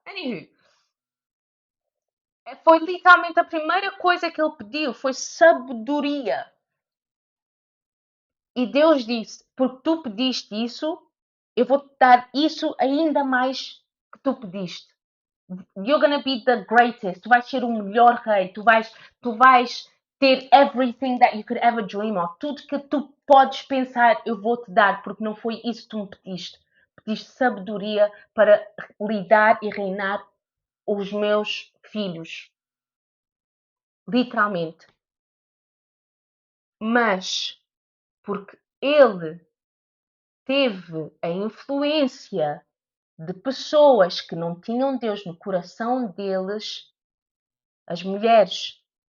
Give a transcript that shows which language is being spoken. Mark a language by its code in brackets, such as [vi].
[pt] Anywho, foi literalmente a primeira coisa que ele pediu, foi sabedoria. E Deus disse, porque tu pediste isso, eu vou-te dar isso ainda mais que tu pediste. [en] You're gonna be the greatest. [pt] Tu vais ser o melhor rei. Tu vais ter [en] everything that you could ever dream of. [pt] Tudo que tu podes pensar, eu vou-te dar, porque não foi isso que tu me pediste. Pediste sabedoria para lidar e reinar os meus filhos. Literalmente. Mas, porque ele teve a influência de pessoas que não tinham Deus no coração deles, as mulheres